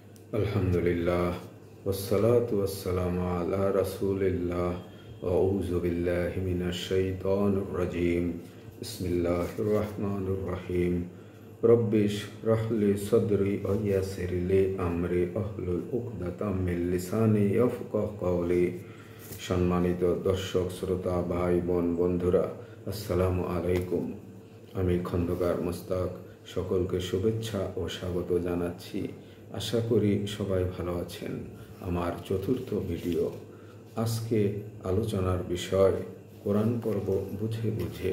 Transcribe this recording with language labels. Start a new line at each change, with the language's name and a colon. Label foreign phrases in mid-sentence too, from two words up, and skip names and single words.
Arabic: الحمد لله والصلاة والسلام على رسول الله أعوذ بالله من الشيطان الرجيم بسم الله الرحمن الرحيم رب اشرح لي صدري ويسر لي أمري واحلل عقدة من لساني يفقهوا قولي.
Bangla: সম্মানিত দর্শক শ্রোতা ভাই বোন বন্ধুরা,
Arabic: السلام عليكم.
Bangla: আমি খন্দকার মুস্তাক সকলকে শুভেচ্ছা ও স্বাগত জানাচ্ছি। আশা করি সবাই ভালো আছেন। আমার চতুর্থ ভিডিও। আজকে আলোচনার বিষয় কোরআন পর্ব বুঝে বুঝে।